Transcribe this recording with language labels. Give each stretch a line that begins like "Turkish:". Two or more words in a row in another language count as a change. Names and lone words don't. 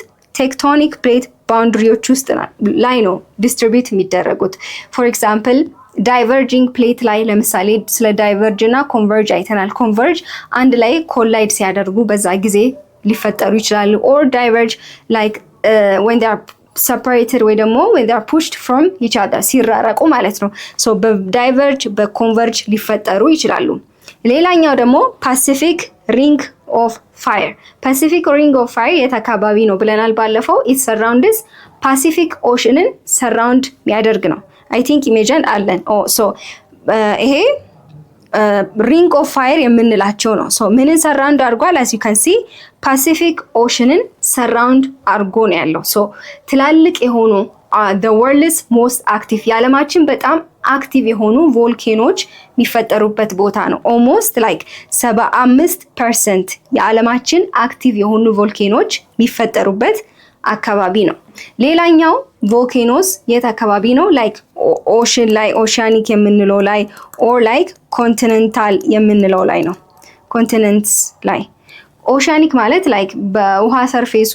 English: tectonic plate
Amharic: ባውንደሪዎች ውስጥ ላይ ነው ዲስትሪቢዩት የሚደረጉት።
English: for example diverging plate
Amharic: ላይ ለምሳሌ ስለ ዳይቨርጅ እና ኮንቨርጅ አይተናል። ኮንቨርጅ አንድ ላይ ኮላይድ ሲያደርጉ በዛ ጊዜ ሊፈጠሩ ይችላሉ። ኦር ዳይቨርጅ ላይክ
English: when they are separated
Amharic: ወይ ደግሞ
English: when they are pushed from each other
Amharic: ሲራረቁ ማለት ነው። ሶ በዳይቨርጅ በኮንቨርጅ ሊፈጠሩ ይችላሉ። ሌላኛው ደግሞ ፓሲፊክ ሪንግ ኦፍ ፋየር። ፓሲፊክ ሪንግ ኦፍ ፋየር የት አካባቢ ነው ብለናል ባለፈው?
English: it surrounds
Amharic: ፓሲፊክ ኦሽንን ሰራውንድ የሚያደርግ ነው።
English: I think
Amharic: ኢሜጅን አለን። ሶ ይሄ ሪንግ ኦፍ ፋየር የምንላቸው ነው። ሶ ምንን ሰራውንድ አድርጓል?
English: as you can see
Amharic: ፓሲፊክ ኦሽንን ሰራውንድ አድርጎ ነው ያለው። ሶ ትላልቅ የሆኑ
English: the world's most active
Amharic: የዓለማችን በጣም አክቲቭ የሆኑ ቮልኬኖች የሚፈጠሩበት ቦታ ነው።
English: almost like
Amharic: 75% የዓለማችን አክቲቭ የሆኑ ቮልኬኖች የሚፈጠሩበት አካባቢ ነው። ሌላኛው ቮልኬኖስ የት አካባቢ ነው? ላይክ ኦሽን ላይ ኦሻኒክ የምንለው ላይ
English: or like
Amharic: ኮንቲኔንታል የምንለው ላይ ነው። ኮንቲኔንትስ ላይ ኦሻኒክ ማለት ላይክ በውሃ ሰርፌሱ